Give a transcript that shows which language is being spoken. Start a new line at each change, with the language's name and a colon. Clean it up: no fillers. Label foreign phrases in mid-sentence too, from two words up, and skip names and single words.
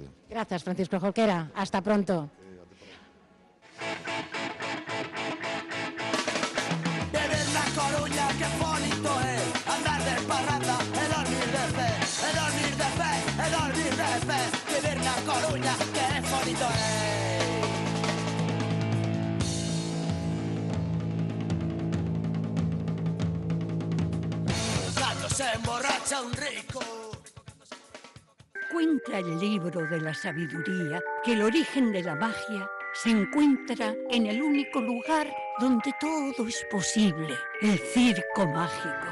Galician: Grazas, Francisco Jorquera.
Spanish: Hasta pronto.
Galician: Coruña,
Spanish: que bonito es andar de parranda,
Galician: e dormir de pé, e dormir de pé, e dormir de pé. Vivir na Coruña,
Spanish: que bonito es. Cuando se emborracha un rico. Cuenta el libro de la sabiduría que el origen de la magia se encuentra en el único lugar donde todo es posible, el circo mágico.